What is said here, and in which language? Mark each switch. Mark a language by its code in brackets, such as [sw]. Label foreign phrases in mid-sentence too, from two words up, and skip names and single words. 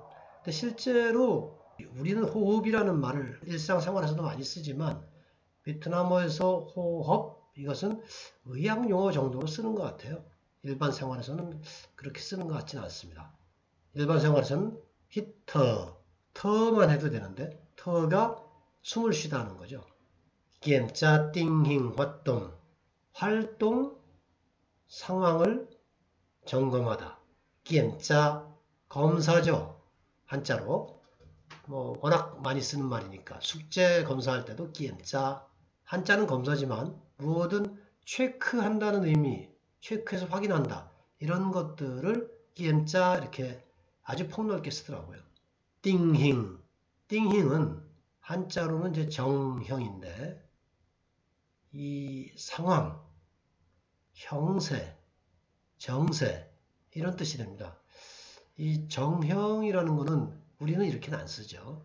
[ko] 근데 실제로 우리는 호흡이라는 말을 일상생활에서도 많이 쓰지만 베트남어에서 호흡 이것은 의학 용어 정도로 쓰는 것 같아요. 일반 생활에서는 그렇게 쓰는 것 같지는 않습니다. 일반 생활에서는 히터, 터만 해도 되는데 터가 숨을 쉬다는 거죠. [vi] kiểm tra tình hình [ko] 활동, 상황을 점검하다. [vi] kiểm tra [ko] 검사죠. 한자로. 뭐 워낙 많이 쓰는 말이니까 숙제 검사할 때도 [vi] kiểm tra [ko] 한자는 검사지만 무엇든 체크한다는 의미, 체크해서 확인한다. 이런 것들을 [vi] kiểm tra [ko] 이렇게 아주 폭넓게 쓰더라고요. [vi] tình hình. [ko] 띵힝은 한자로는 이제 정형인데 이 상황, 형세, 정세 이런 뜻이 됩니다. 이 정형이라는 거는 우리는 이렇게는 안 쓰죠.